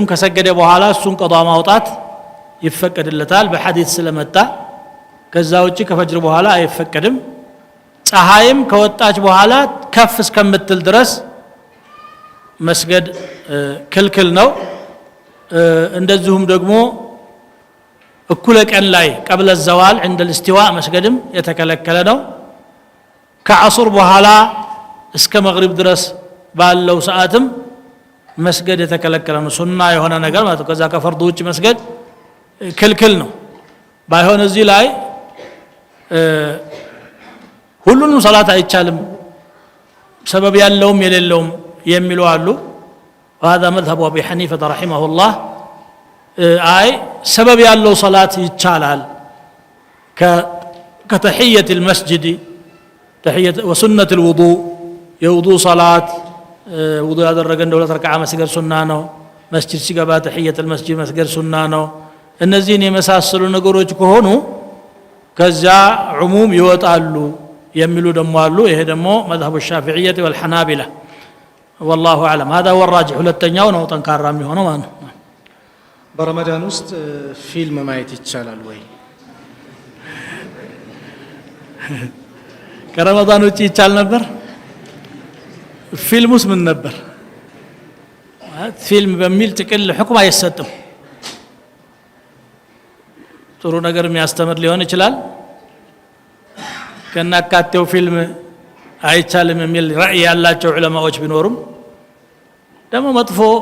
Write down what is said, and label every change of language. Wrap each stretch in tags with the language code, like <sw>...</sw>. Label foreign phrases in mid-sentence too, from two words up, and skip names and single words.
<am>ከሰገደ በኋላ እሱን ቀዷ ማውጣት ይፈቀድለታል በሐዲስ ስለመጣ። ከዛ ውጪ ከፈጅር በኋላ አይፈቀድም። ፀሐይም ከወጣች በኋላ ከፍ እስከምትል ድረስ መስገድ ክልክል ነው። እንደዚሁም ደግሞ እኩለ ቀን ላይ</am> <ar>قبل الزوال عند الاستواء</ar> <am>መስገድም የተከለከለ ነው። ከዐሱር በኋላ እስከ መግሪብ ድረስ ባለው ሰዓትም መስገድ የተከለከለ ነው። ሱና የሆነ ነገር ማለት ከዛ ከፈርዱ ውጭ መስገድ ክልክል ነው። ባይሆን እዚህ ላይ ሁሉንም ሰላት አይቻልም ሰበብ ያለውም የሌለውም የሚሉ አሉ።</am> <ar>وهذا مذهب ابي حنيفه رحمه الله</ar> <am>አይ ሰበብ ያለው ሰላት ይቻላል</am> <ar>كتحيه المسجد تحيه وسنه الوضوء</ar> <am>የውዱእ ሰላት ውዱእ ያደረገ እንደ ሁለት ረካዓ መስገድ ሱና ነው። መስጂድ ሲገባ</am> <ar>تحية المسجد</ar> <am>መስገድ ሱና ነው። እነዚህን የመሳሰሉ ነገሮች ከሆኑ ከዚያ ዑሙም ይወጣሉ የሚሉ ደግሞ አሉ። ይሄ ደግሞ</am> <ar>مذهب الشافعية والحنابلة والله اعلم هذا هو الراجح።</ar> <am>ሁለተኛው ነው ጠንካራ የሚሆነው ማለት ነው። በረመዳን ውስጥ ፊልም ማየት ይቻላል ወይ? ከረመዳን ውጪ ይቻል ነበር? ፊልሙስ ምን ነበር? ፊልም በሚል ጥቅል ሁክም አይሰጥም። ጥሩ ነገር የሚያስተምር ሊሆን ይችላል። ከናካቴው ፊልም አይቻልም የሚል ራእይ ያላቸው ዑለማዎች ቢኖሩም ደግሞ መጥፎ</am>